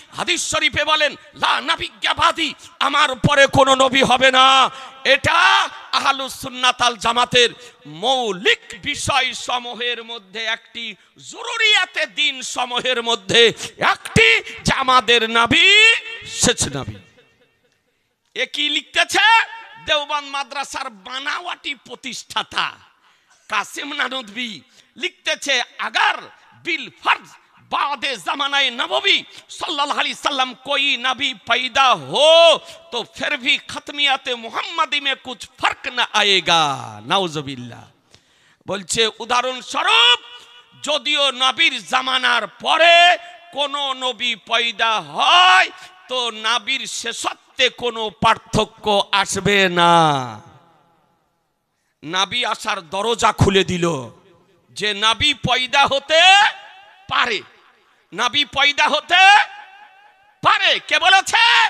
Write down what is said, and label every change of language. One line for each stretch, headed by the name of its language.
Bangla: হাদিস শরীফে বলেন লা নাবিয়্যা বাদি, আমার পরে কোনো নবী হবে না। এটা আহলুস সুন্নাত আল জামাতের মৌলিক বিষয় সমূহের মধ্যে একটি, জরুরিয়াতে দিন সমূহের মধ্যে একটি, যে আমাদের নবী শেষ নবী। এ কি লিখতেছে? দেওবন্দ মাদ্রাসার বানাওয়াটি প্রতিষ্ঠাতা কাসেম নানদবী লিখতেছে,
Hindi: अगर बिल फर्ज बादे जमानाए नबवी सल्लल्लाहु अलैहि वसल्लम कोई नबी पैदा हो तो फिर भी खत्मियत मुहम्मदी में कुछ फर्क न आएगा। नाउजुबिल्लाह।
Bangla: বলছে উদাহরণস্বরূপ, যদিও নবীর জামানার পরে কোন নবী পয়দা হয় তো নবীর শেষত্বে কোনো পার্থক্য আসবে না। নবী আসার দরজা খুলে দিল যে নবী পয়দা হতে পারে, নবী পয়দা হতে পারে। কে বলেছে?